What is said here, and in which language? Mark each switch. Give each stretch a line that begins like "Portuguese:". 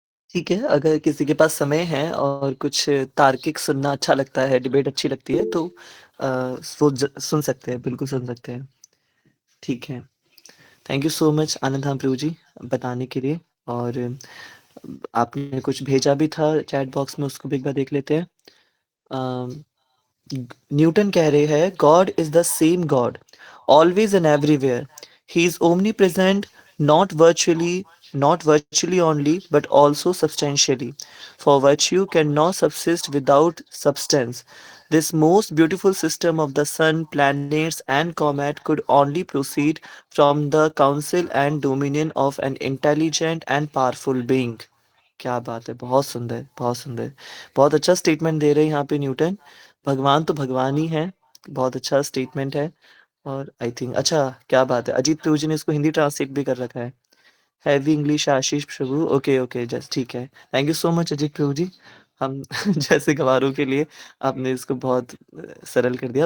Hindi: ठीक है, अगर किसी के पास समय है और कुछ तार्किक सुनना अच्छा लगता है, डिबेट अच्छी लगती है, तो वो सुन सकते हैं, बिल्कुल सुन सकते हैं। ठीक है। थैंक यू सो मच आनंद धाम प्रभु जी बताने के लिए। और आपने कुछ भेजा भी था चैट बॉक्स में, उसको भी एक बार देख लेते हैं। न्यूटन कह रहे हैं
English: God is the same God always and everywhere. He is omnipresent, not virtually not virtually only but also substantially, for virtue cannot subsist without substance. This most beautiful system of the sun, planets and comet could only proceed from the counsel and dominion of an intelligent and powerful being.
Hindi: क्या बात है! बहुत सुंदर, बहुत सुंदर। बहुत अच्छा statement दे रहे हैं यहाँ पे न्यूटन। भगवान तो भगवान ही है। बहुत अच्छा स्टेटमेंट है। और आई थिंक अच्छा क्या बात है! अजीत प्रभु जी ने इसको हिंदी ट्रांसलेट भी कर रखा है। हैवी इंग्लिश आशीष प्रभु, ओके, ओके, जस्ट ठीक है। Thank you so much Ajit प्रभु जी। हम जैसे गँवारों के लिए आपने इसको बहुत सरल कर दिया।